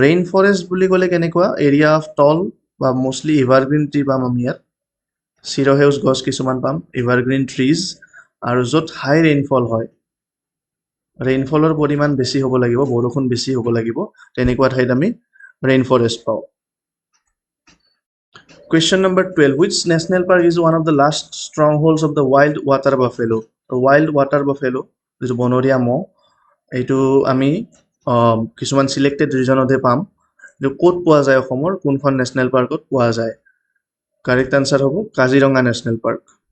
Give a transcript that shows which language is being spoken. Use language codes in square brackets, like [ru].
[as] Forest বুলি ক'লে কেনেকুৱা এৰিয়া অফ টল বা মোষ্টলি এভাৰগ্ৰীণ ট্ৰি পাম আমি ইয়াত চিৰসেউজ গছ কিছুমান পাম এভাৰগ্ৰীণ ট্ৰিজ আৰু য'ত হাই ৰেইনফল হয় ৰেইনফলৰ পৰিমাণ বেছি হ'ব লাগিব বৰষুণ বেছি হ'ব লাগিব তেনেকুৱা ঠাইত আমি ৰেইন ফৰেষ্ট পাওঁ [en] Question number 12. Which national park is one of the last strongholds of the wild water buffalo? [as] Wild water buffalo, যিটো বনৰীয়া মহ, এইটো আমি কিছুমান চিলেক্টেড ৰিজনতহে পাম। এইটো ক'ত পোৱা যায় অসমৰ কোনখন নেশ্যনেল পাৰ্কত পোৱা যায়? কাৰেক্ট আনচাৰ হ'ব কাজিৰঙা নেশ্যনেল পাৰ্ক।